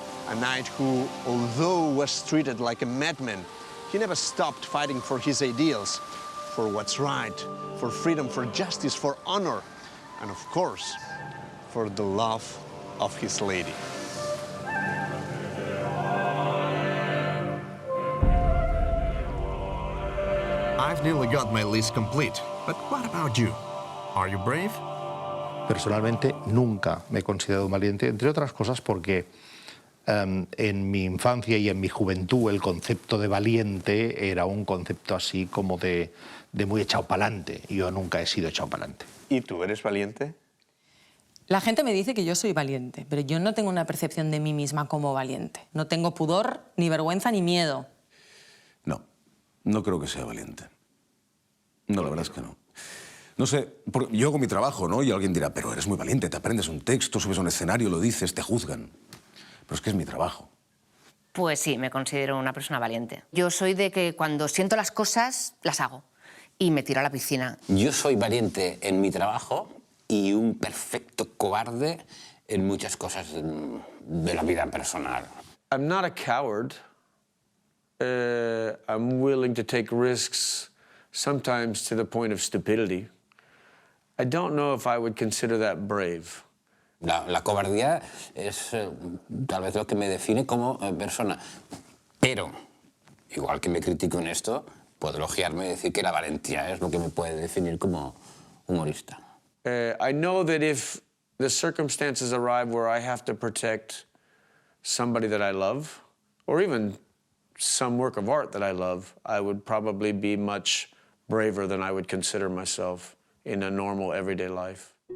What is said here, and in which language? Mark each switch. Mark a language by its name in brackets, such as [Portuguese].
[English] A knight who, although was treated like a madman, he never stopped fighting for his ideals, for what's right, for freedom, for justice, for honor, and of course, for the love of his lady. I've nearly got my list complete, but what about you? Are you brave? [Spanish] Personalmente nunca me he considerado valiente, entre otras cosas porque en mi infancia y en mi juventud el concepto de valiente era un concepto así como de muy echado pa'lante. Yo nunca he sido echado pa'lante. ¿Y tú eres valiente? La gente me dice que yo soy valiente, pero yo no tengo una percepción de mí misma como valiente. No tengo pudor, ni vergüenza, ni miedo. No, no creo que sea valiente. No, la verdad es que no. No sé, yo hago mi trabajo, ¿no? Y alguien dirá, pero eres muy valiente, te aprendes un texto, subes a un escenario, lo dices, te juzgan. Pero es que es mi trabajo. Pues sí, me considero una persona valiente. Yo soy de que cuando siento las cosas, las hago. Y me tiro a la piscina. Yo soy valiente en mi trabajo y un perfecto cobarde en muchas cosas de la vida personal. [English] I'm not a coward. I'm willing to take risks, sometimes to the point of stupidity. I don't know if I would consider that brave. [Spanish] La cobardía es tal vez lo que me define como persona. Pero, igual que me critico en esto, puedo elogiarme y decir que la valentía es lo que me puede definir como humorista. [English] I know that if the circumstances arrive where I have to protect somebody that I love, or even some work of art that I love, I would probably be much braver than I would consider myself in a normal, everyday life.